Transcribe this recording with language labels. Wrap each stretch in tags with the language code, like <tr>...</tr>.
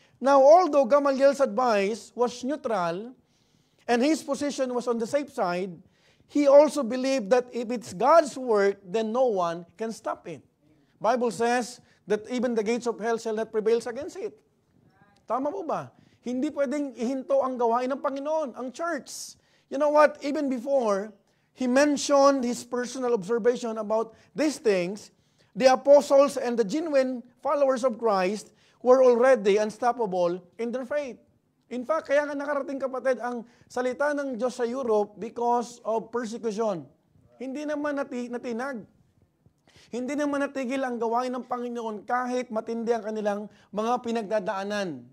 <en>Now, although Gamaliel's advice was neutral, and his position was on the safe side, he also believed that if it's God's work, then no one can stop it. Bible says that even the gates of hell shall not prevail against it.</en> <tl>Tama po ba? Hindi pwedeng ihinto ang gawain ng Panginoon, ang church.</tl> <en>You know what? Even before he mentioned his personal observation about these things, the apostles and the genuine followers of Christ were already unstoppable in their faith. In fact,</en> <tl>kaya nga nakarating, kapatid, ang salita ng Diyos sa Europe</tl> <en>because of persecution.</en> <tl>Hindi naman natinag. Hindi naman natigil ang gawain ng Panginoon kahit matindi ang kanilang mga pinagdadaanan.</tl>